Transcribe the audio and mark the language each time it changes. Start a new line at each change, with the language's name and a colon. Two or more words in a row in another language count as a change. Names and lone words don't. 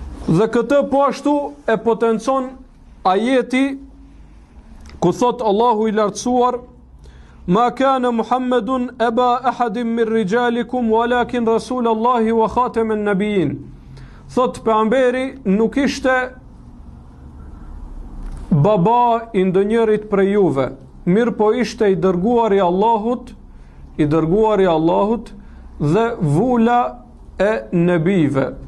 Albanian: Dhe këtë po ashtu e potencon ajeti ku thot Allahu i lartësuar:
Arabic: ما كان محمد أبا أحد من رجالكم ولكن رسول الله وخاتم النبيين.
Albanian: Thot pejgamberi nuk ishte baba i ndonjërit prej juve, mirë po ishte i dërguari i Allahut dhe vula e nebive.